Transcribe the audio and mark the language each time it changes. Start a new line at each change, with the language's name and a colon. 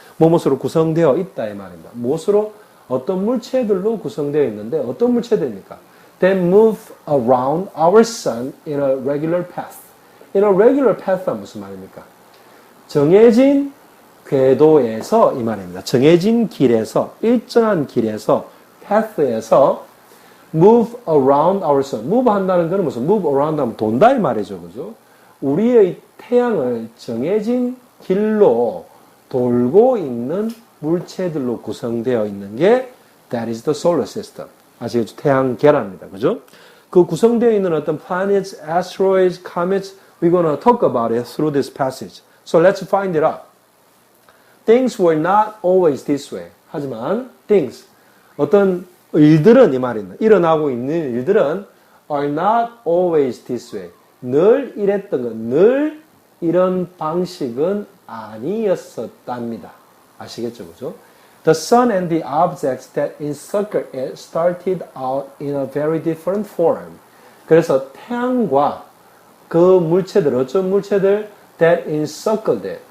Korean: 무엇으로 구성되어 있다 이 말입니다. 무엇으로 어떤 물체들로 구성되어 있는데 어떤 물체들입니까?
English: They move around our sun in a regular path. In a regular path는
Korean: 무슨 말입니까? 정해진 궤도에서 이 말입니다. 정해진 길에서, 일정한 길에서,
English: path에서 move around our sun.
Korean: move 한다는 것은 무슨? move around 하면 돈다 이 말이죠. 그죠? 우리의 태양을 정해진 길로 돌고 있는 물체들로 구성되어 있는 게
English: that is the solar system.
Korean: 아시겠죠? 태양계랍니다. 그죠? 그 구성되어 있는 어떤
English: planets, asteroids, comets, we're going to talk about it through this passage. So let's find it out. Things were not always this way.
Korean: 하지만 things, 어떤 일들은 이 말입니다. 일어나고 있는 일들은
English: are not always this way.
Korean: 늘 이랬던 것, 늘 이런 방식은 아니었었답니다. 아시겠죠, 그죠?
English: The sun and the objects that encircle it started out in a very different form.
Korean: 그래서 태양과 그 물체들, 어떤 물체들
English: that encircled it.